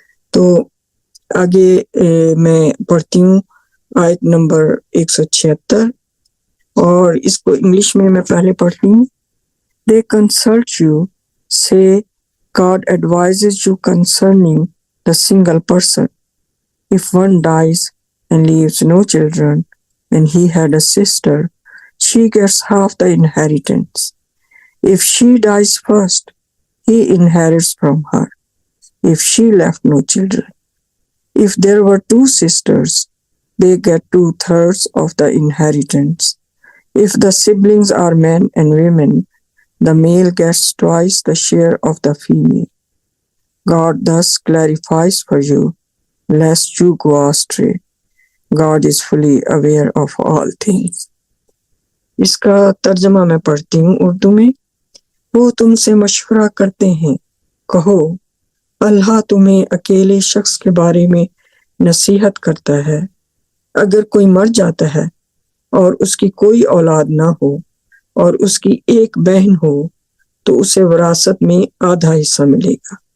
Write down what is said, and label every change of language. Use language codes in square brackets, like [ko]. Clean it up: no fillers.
[ur] تو آگے میں پڑھتی ہوں آیت نمبر 176، اور اس کو انگلش میں پہلے پڑھتی ہوں۔ [en] They consult you, say God advises you concerning the single person. If one dies and leaves no children, and he had a sister, she gets half the inheritance. If she dies first, he inherits from her, if she left no children. If there were two sisters, they get 2/3 of the inheritance. If the siblings are men and women, the male gets twice the share of the female. God thus clarifies for you, lest you go astray. God is fully aware of all things۔ [ur] اس کا ترجمہ میں پڑھتی ہوں اردو میں۔ وہ تم سے مشورہ کرتے ہیں، کہو اللہ تمہیں اکیلے شخص کے بارے میں نصیحت کرتا ہے، اگر کوئی مر جاتا ہے اور اس کی کوئی اولاد نہ ہو اور اس کی ایک بہن ہو تو اسے وراثت میں آدھا حصہ ملے گا۔